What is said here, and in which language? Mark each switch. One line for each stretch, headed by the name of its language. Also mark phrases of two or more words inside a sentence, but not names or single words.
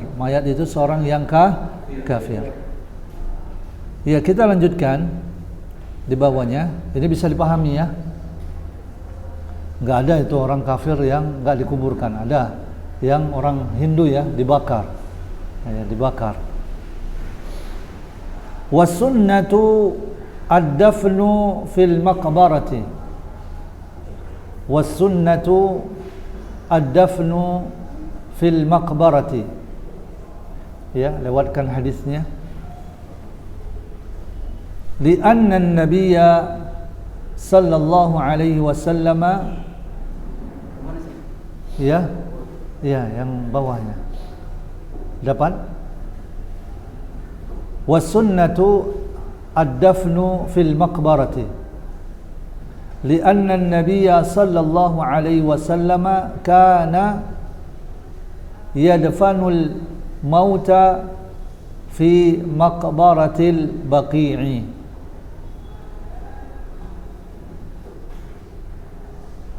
Indonesian: Mayat itu seorang yang kafir. Ya, kita lanjutkan di bawahnya. Ini bisa dipahami ya. Enggak ada itu orang kafir yang enggak dikuburkan. Ada yang orang Hindu ya dibakar. Ya, dibakar.
Arabic: والسنة الدفن في المقبرة. والسنة الدفن في المقبرة.
Indonesian: Ya, lewatkan hadisnya.
Arabic: لأن النبي صلى الله عليه وسلم, ya,
Indonesian: yang bawahnya. Dapat?
Arabic: والسنة الدفن في المقبرة. لأن النبي صلى الله عليه وسلم كان يدفن الموتى في مقبرة البقيع.